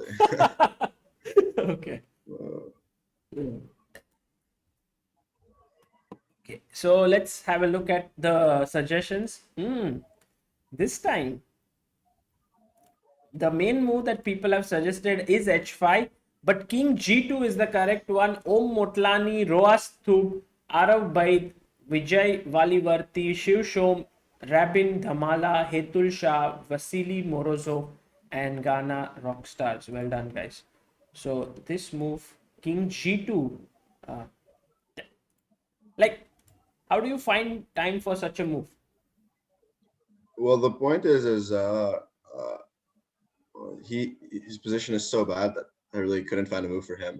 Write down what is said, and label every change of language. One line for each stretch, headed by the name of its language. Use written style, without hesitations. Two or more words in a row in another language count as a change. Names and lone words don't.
English: Okay. Okay. So let's have a look at the suggestions. This time, the main move that people have suggested is h5, but king g2 is the correct one. Om Motlani, Roas Thub, Arav Baid, Vijay Valivarti, Shiv Shom, Rabin Dhamala, Hetul Shah, Vasily Morozov, and Ghana Rockstars. Well done, guys. So this move, king g2, how do you find time for such a move? Well, the point is his position is so bad that I really couldn't find a move for him.